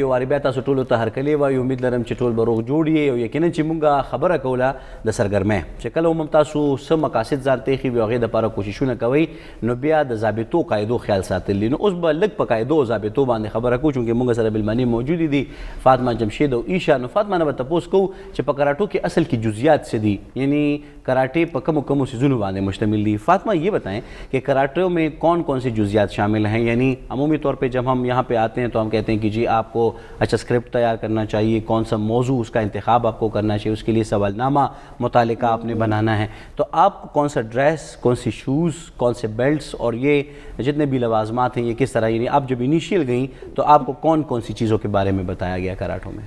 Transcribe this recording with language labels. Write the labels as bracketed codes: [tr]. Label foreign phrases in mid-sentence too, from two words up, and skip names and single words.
[ps] یو وارې بیا تاسو ټولو ته هرکلی وایو. امید لرم چې ټول به روغ جوړ یې, او یقینا چې مونږ خبره کوله د سرګرمۍ چې کله هم تاسو څه مقاصد ځان ته ایښي وي او هغې دپاره کوششونه کوئ, نو بیا د ضابطو قاعدو خیال ساتل دي. نو اوس به لږ په قاعدو او ضابطو باندې خبره کوو, چونکې مونږ سره بالمعنی موجودې دي فاطمه, جمشید او عیشه. نو فاطمه نه به تپوس کوو چې په کراټو کې اصل کې جزیات څه دي, یعنی کراٹے په کمو کمو څیزونو باندې مشتمل دي. [ur] فاطمہ یہ بتائیں کہ کراٹے میں کون کون سی جزیات شامل ہیں, یعنی عمومی طور پہ جب ہم یہاں پہ آتے ہیں تو تو ہم کہتے ہیں کہ جی آپ کو اچھا اسکرپٹ تیار کرنا چاہیے, کون سا موضوع اس کا انتخاب آپ کو کرنا چاہیے, اس کے لیے سوال نامہ متعلقہ آپ نے بنانا ہے. تو آپ کو کون سا ڈریس, کون سی شوز, کون سے بیلٹس اور یہ جتنے بھی لوازمات ہیں یہ کس طرح, یعنی آپ جب انیشیل گئیں تو آپ کو کون کون سی چیزوں کے بارے میں بتایا گیا کراٹوں میں؟